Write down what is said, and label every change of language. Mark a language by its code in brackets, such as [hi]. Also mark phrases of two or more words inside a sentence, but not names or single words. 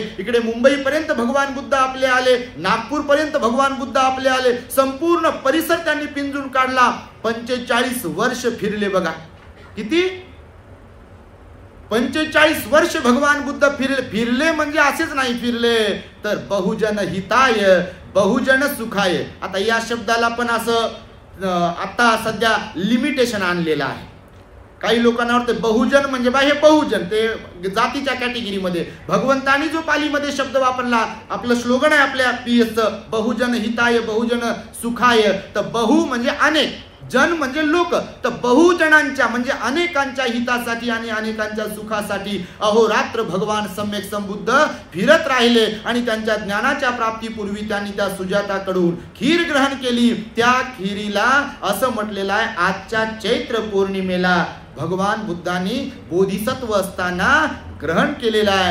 [mr] इकडे मुंबईपर्यंत भगवान बुद्ध आपले आले. नागपूरपर्यंत भगवान बुद्ध आपले आले. संपूर्ण परिसर त्यांनी पिंजून काढला. 45 वर्ष फिरले बघा. किती? 45 वर्ष भगवान बुद्ध फिरले म्हणजे असेच नाही फिरले, तर [pi] बहुजन हिताय, बहुजन सुखाय. [mr] आता या शब्दाला पण असं आता सध्या लिमिटेशन आणलेलं आहे. काही लोकांना वाटतं बहुजन म्हणजे हे बहुजन ते जातीच्या कॅटेगरीमध्ये. भगवंतांनी जो पालीमध्ये शब्द वापरला, आपलं स्लोगन आहे आपल्या पीएसचं, [pi] बहुजन हिताय, बहुजन सुखाय. [mr] तर बहु म्हणजे अनेक, जन म्हणजे लोक, तर बहुजनांच्या म्हणजे अनेकांच्या हितासाठी आणि अनेकांच्या सुखासाठी अहोरात्र भगवान सम्यक संबुद्ध फिरत राहिले. आणि त्यांच्या ज्ञानाच्या प्राप्तीपूर्वी त्यांनी त्या सुजाताकडून खीर ग्रहण केली. त्या खीरीला असं म्हटलेलं आहे, आजच्या चैत्र पौर्णिमेला भगवान बुद्धांनी बोधिसत्व असताना ग्रहण केलेला आहे.